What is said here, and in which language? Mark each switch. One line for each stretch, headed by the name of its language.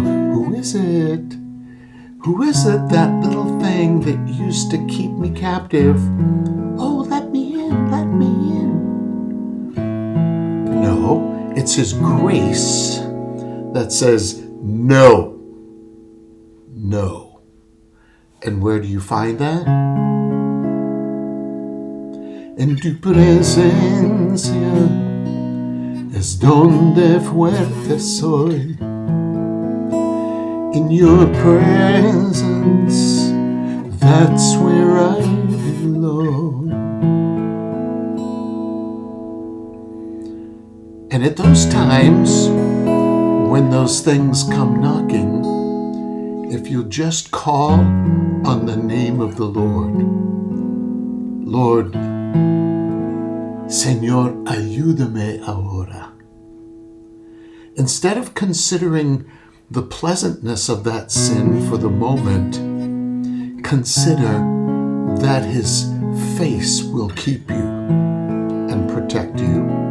English: Who is it? Who is it, that little thing that used to keep me captive? Oh, let me in, let me in. No, it's His grace that says no. No. And where do you find that?
Spanish: En tu presencia es donde fuerte soy.
English: In your presence, that's where I belong. And at those times, when those things come knocking, if you'll just call on the name of the Lord,
Spanish: Lord, Señor, ayúdame ahora.
English: Instead of considering the pleasantness of that sin for the moment, consider that his face will keep you and protect you.